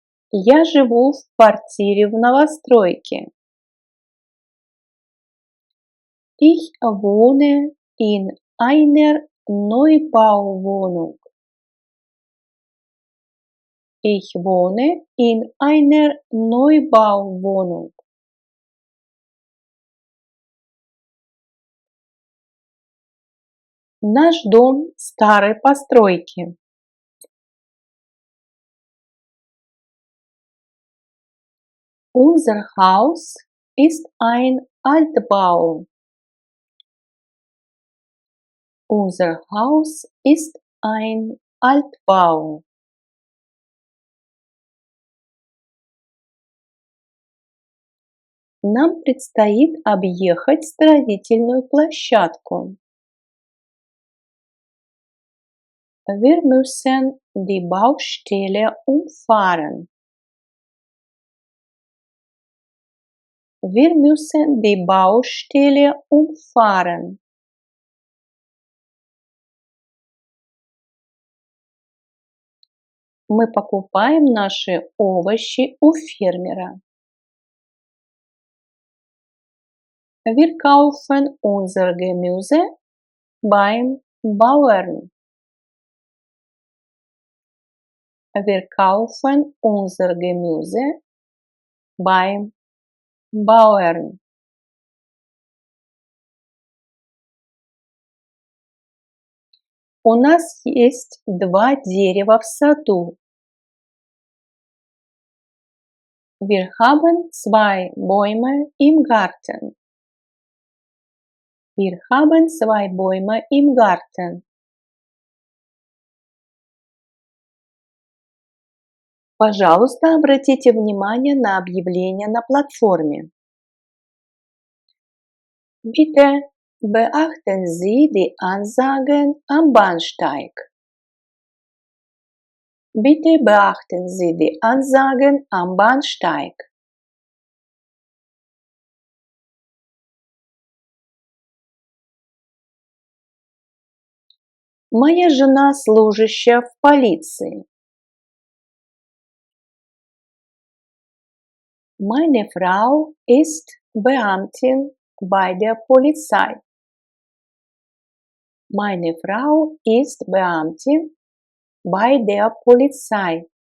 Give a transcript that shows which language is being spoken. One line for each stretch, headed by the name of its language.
Russian: Я живу в квартире в новостройке.
German: Ich wohne in einer Neubauwohnung. Ich wohne in einer Neubauwohnung.
Russian: Наш дом старой постройки.
German: Unser Haus ist ein Altbau. Unser Haus ist ein Altbau.
Russian: Нам предстоит объехать строительную площадку.
German: Wir müssen die Baustelle umfahren. Wir müssen die Baustelle umfahren.
Russian: Мы покупаем наши овощи у фермера.
German: Wir kaufen unser Gemüse beim Bauern. Wir kaufen unser Gemüse beim Bauern.
Russian: У нас есть 2 дерева в саду.
German: Wir haben 2 Bäume im Garten. Wir haben 2 Bäume im Garten.
Russian: Пожалуйста, обратите внимание на объявление на платформе.
German: Bitte beachten Sie die Ansagen am Bahnsteig. Bitte beachten Sie die Ansagen am Bahnsteig.
Russian: Моя жена служащая в полиции.
German: Meine Frau ist Beamtin bei der Polizei. Meine Frau ist Beamtin bei der Polizei.